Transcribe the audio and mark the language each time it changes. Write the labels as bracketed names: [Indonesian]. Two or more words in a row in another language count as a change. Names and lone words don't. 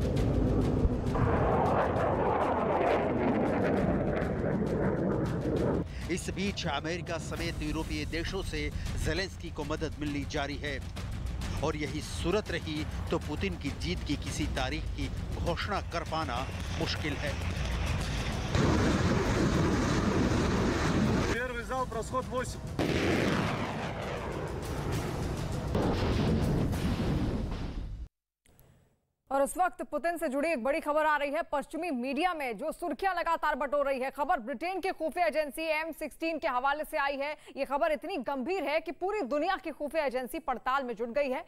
[Hindi] इस बीच अमेरिका समेत यूरोपीय देशों से ज़ेलेंस्की को मदद मिलनी जारी है और यही सूरत रही तो पुतिन की जीत की किसी तारीख की घोषणा कर पाना मुश्किल है। [Russian] Первый залп, расход 8. [Hindi] और इस वक्त पुतिन से जुड़ी एक बड़ी खबर आ रही है। पश्चिमी मीडिया में जो सुर्खियां लगातार बटोर रही है, खबर ब्रिटेन के खुफिया एजेंसी M16 के हवाले से आई है। ये खबर इतनी गंभीर है कि पूरी दुनिया की खुफिया एजेंसी पड़ताल में जुट गई है।